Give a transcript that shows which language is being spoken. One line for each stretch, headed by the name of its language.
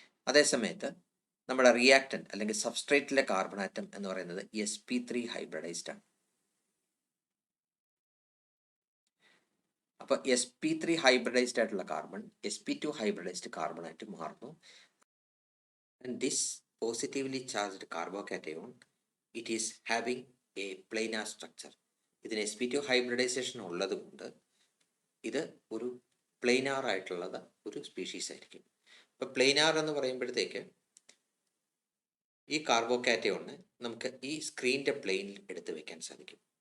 Malayalam: അതേസമയത്ത് നമ്മുടെ റിയാക്ടന്റ് അല്ലെങ്കിൽ സബ്സ്ട്രേറ്റിലെ കാർബൺ ആറ്റം എന്ന് പറയുന്നത് sp3 ഹൈബ്രിഡൈസ്ഡ് ആണ്. അപ്പോൾ sp3 ഹൈബ്രിഡൈസ്ഡ് ആയിട്ടുള്ള കാർബൺ sp2 ഹൈബ്രിഡൈസ്ഡ് കാർബൺ ആയിട്ട് മാറുന്നു.
English: And this positively charged carbocation, it is having a planar structure.
Malayalam: ഇതിന് sp2 ഹൈബ്രിഡൈസേഷൻ ഉള്ളത് കൊണ്ട് ഇത് ഒരു പ്ലെയിനാർ ആയിട്ടുള്ളത് ഒരു സ്പീഷീസ് ആയിരിക്കും. അപ്പോൾ പ്ലെയിനാർ എന്ന് പറയുമ്പോഴത്തേക്ക് ഈ കാർബോകാറ്റയോണിനെ നമുക്ക് ഈ സ്ക്രീനിൻ്റെ പ്ലെയിനിൽ എടുത്ത് വെക്കാൻ സാധിക്കും.